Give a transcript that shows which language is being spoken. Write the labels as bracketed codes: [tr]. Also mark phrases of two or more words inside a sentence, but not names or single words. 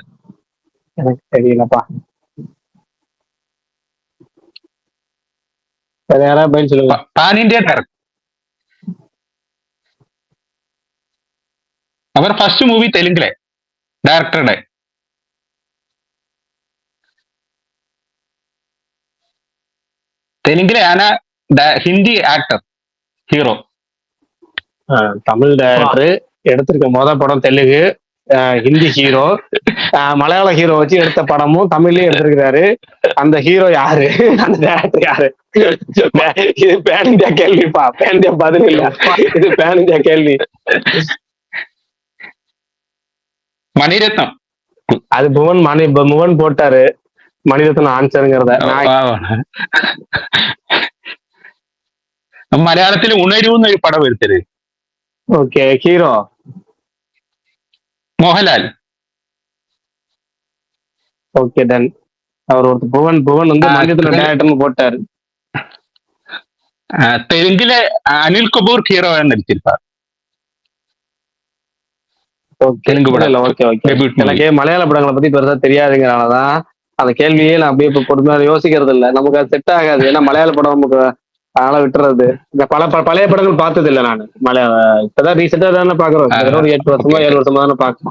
[ta] எனக்கு தெரியலப்பா வேற யாராவது பதில் சொல்லுங்க [en] pan India director. [ml] അവർ ഫസ്റ്റ് മൂവി തെലുങ്കിലെ ഡയറക്ടറുടെ. തെലുങ്കിലെ ആണ് [en] Hindi actor hero. [ta] தமிழ் டேரக்டர் எடுத்திருக்க படம் தெலுங்கு ஹிந்தி ஹீரோ மலையாள ஹீரோ வச்சு எடுத்த படமும் தமிழ்லயே எடுத்திருக்கிறாரு. அந்த ஹீரோ யாரு அந்த டேரக்டர் யாரு? இது [en] pan India [ta] கேள்விப்பா, [en] pan India [ta] பதில் இல்ல, இது [en] pan India [ta] கேள்வி. மணிரத்னம். அது புவன் போட்டாரு மணிரத்னம் ஆன்சருங்கிறத. [ml] മലയാളത്തിൽ ഉണരൂ എന്നൊരു പടം എടുത്തത്. [en] okay hero [ml] മോഹൻലാൽ. [en] okay done. [ta] அவர் ஒரு புவன் வந்து மணிரத்னம் டேரக்டர்னு போட்டாரு. [ml] തെലുങ്കിലെ അനിൽ കപൂർ ഹീറോ നടിച്ചിരുപ്പാർ. [ta] தெலுங்கு படம். [en] okay okay. [ta] எனக்கு மலையாள படங்களை பத்தி பெருசா தெரியாதுங்கிறனாலதான் அந்த கேள்வியே நான் அப்படியே இப்ப பொறுமையா யோசிக்கிறது இல்ல. நமக்கு அது செட் ஆகாது. ஏன்னா மலையாள படம் நமக்கு அதனால விட்டுறது. இந்த பழைய படங்கள் பார்த்தது இல்லை நான். இப்பதான் ரீசெண்டா தானே பாக்குறோம். ஒரு 8 வருஷமா 7 வருஷமா தானே பாக்குறோம்.